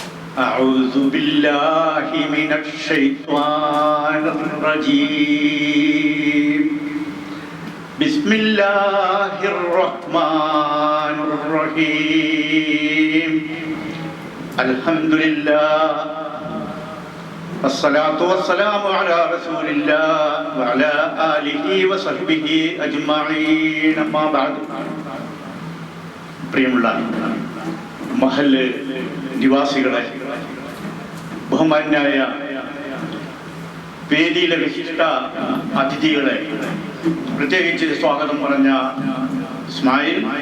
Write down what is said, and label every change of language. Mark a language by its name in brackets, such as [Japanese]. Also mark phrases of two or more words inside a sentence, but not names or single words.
[Arabic] أعوذ بالله من الشيطان الرجيم بسم الله الرحمن الرحيم الحمد لله الصلاة والسلام على رسول الله وعلى آله وصحبه أجمعين أما بعد [Malayalam] പ്രിയമുള്ള മഹല്ല് നിവാസികളെ, ബഹുമാന്യായ വേദിയിലെ വിശിഷ്ട അതിഥികളെ, പ്രത്യേകിച്ച് സ്വാഗതം പറഞ്ഞ ഇസ്മായിൽ,